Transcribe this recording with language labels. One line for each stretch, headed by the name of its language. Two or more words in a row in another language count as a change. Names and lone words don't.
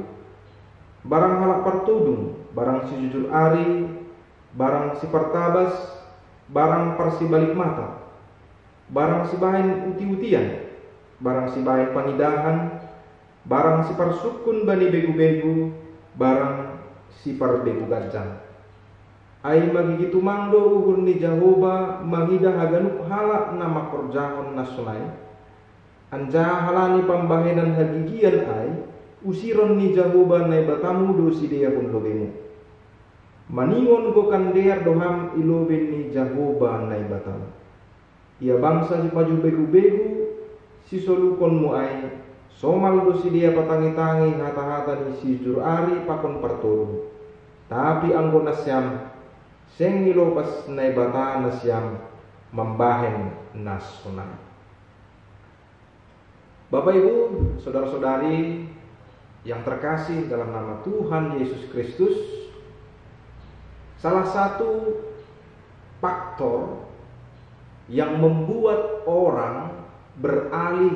Batak Simalungun: Barang halak partudung, barang si jujur ari, barang si partabas, barang parsi balik mata, barang si bahin uti-utian, barang si bahin panidahan, barang si parsukun bani begu-begu, barang si parbegu gajang. Ai magi gitu mangdo uhur ni Jahoba magida haganup halak nama korjahon nasunai. Anja halani pambahenan hagigian ai usiron ni Jahoba nai batamu dosi dia pun lobemu. Maningon ko kandear doham iloben ni Jahoba nai batam. Ia bangsa si paju begu-begu si solukon muai somal dosi dia patangi-tangi hata-hata ni si jur ari pakon partolu. Tapi anggo nasyam seng ilopas nai bata nasyam membahen nasional.
Indonesian: Bapak Ibu, saudara-saudari yang terkasih dalam nama Tuhan Yesus Kristus, salah satu faktor yang membuat orang beralih